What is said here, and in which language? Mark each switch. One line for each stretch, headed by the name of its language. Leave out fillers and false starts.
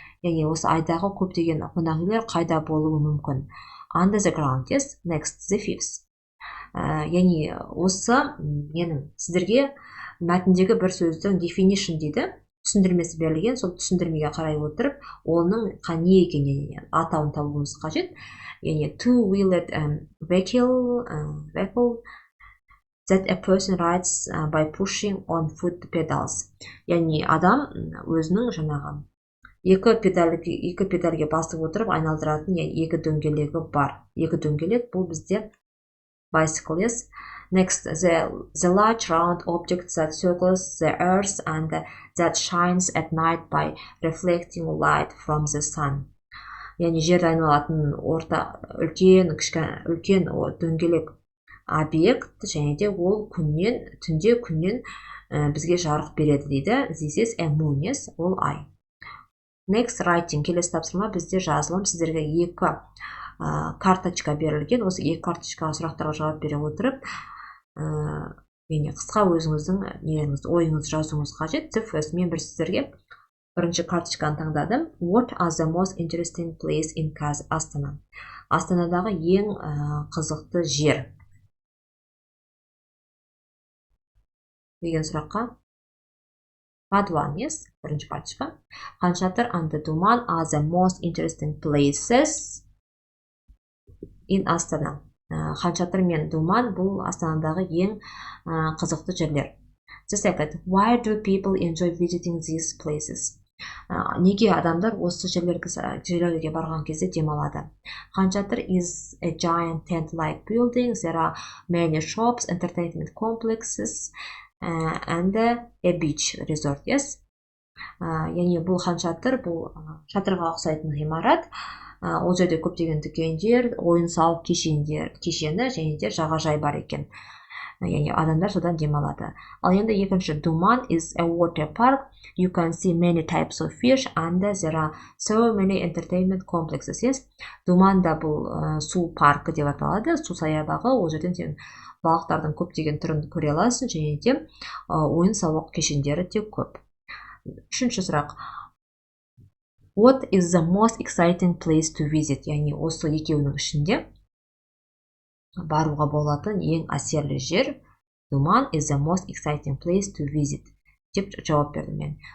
Kazakh: Яғни осы айдағы көптеген қонақүйлер қайда болуы мүмкін?
English: Under the ground, yes. Next, the fifth.
Kazakh: Яғни осы менің сіздерге мәтіндегі бір сөздің definition дейді, түсіндірмесі берілген, сол түсіндірмеге қарай отырып, оның не екенін атауын табуымыз қажет.
English: Яғни two-wheeled vehicle that a person rides by pushing on foot pedals.
Kazakh: Яғни адам өзінің жаңағы екі педальге басып отырып айналдыратын екі дөңгелегі бар. Екі дөңгелек бұл бізде bicycle, yes.
English: Next, the large round object that circles the earth and that shines at night by reflecting light from the sun.
Kazakh: Яғни жерді айналатын үлкен дөңгелек объект, және де ол түнде күннен бізге жарық береді дейді.
English: This is a moon, yes,
Kazakh: ол ай.
English: Next, writing.
Kazakh: Келесі тапсырма бізде жазылым. Сіздерге екі карточка берілген. Осы екі карточкаға сұрақтарға жауап бере отырып, қысқа өзіңіздің ойыңызды жазуыңыз қажет. Мен сіздерге бірінші карточканы таңдадым.
English: What are the most interesting place in Астана?
Kazakh: Астанадағы ең қызықты жер деген сұраққа
English: Part 1, yes,
Kazakh: бірінші карточка.
English: Хан Шатыр and Думан are the most interesting places in Астана.
Kazakh: Хан Шатыр мен Думан бұл Астанадағы ең қызықты жерлер.
English: The second, why do people enjoy visiting these places?
Kazakh: Неге адамдар осы жерлерге барған кезде демалады?
English: Хан Шатыр is a giant tent-like building. There are many shops, entertainment complexes, and a beach resort, yes.
Kazakh: Яғни бұл Хан Шатыр, бұл шатырға ұқсайтын ғимарат. Ол жерде көптеген дүкендер, ойын-сауық кешені және де жағажай бар екен. Яғни адамдар содан демалады. Ал енді екінші, Думан
English: is a water park. You can see many types of fish and there are so many entertainment complexes, yes.
Kazakh: Думанда бұл су паркі деп аталады, су саябағы. Ол жерден сен балықтардың көптеген түрін көре аласың, және де ойын-сауық кешендері де көп. Үшінші сұрақ.
English: What is the most exciting place to visit?
Kazakh: Яғни осы екеуінің ішінде баруға болатын ең әсерлі жер.
English: Думан is the most exciting place to visit
Kazakh: деп жауап бердім мен.